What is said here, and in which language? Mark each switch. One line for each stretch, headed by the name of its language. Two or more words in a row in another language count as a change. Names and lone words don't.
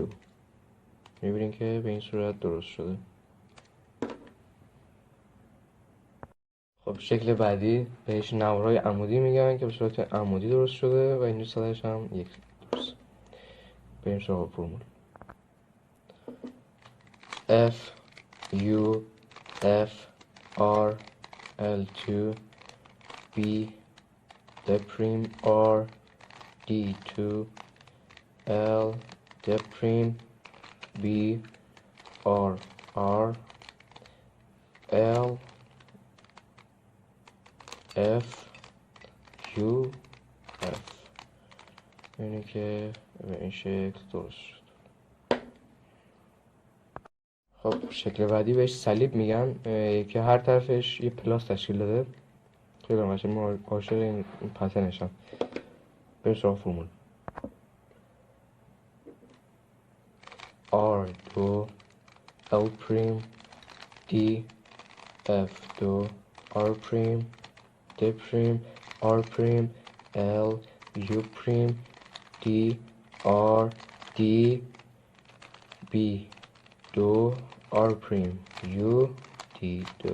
Persian: میبینید که به این صورت درست شده. خب شکل بعدی بهش نوارای عمودی میگن که به صورت عمودی درست شده و اینجا سطحش هم یک درست. بریم سراغ فرمول. F U F R L2 B D prime R D2 L D prime B R R L F U F. اینه که به این شکل درست شد. خب شکل بعدی بهش صلیب میگن که هر طرفش یه پلاس تشکیل داده. خیلی قشنگ، ما عاشق این پترنشم. بریم سراغ فرمول. R دو L پریم D F دو R پریم D پریم R پریم L U پریم D R D B دو R پریم U D دو.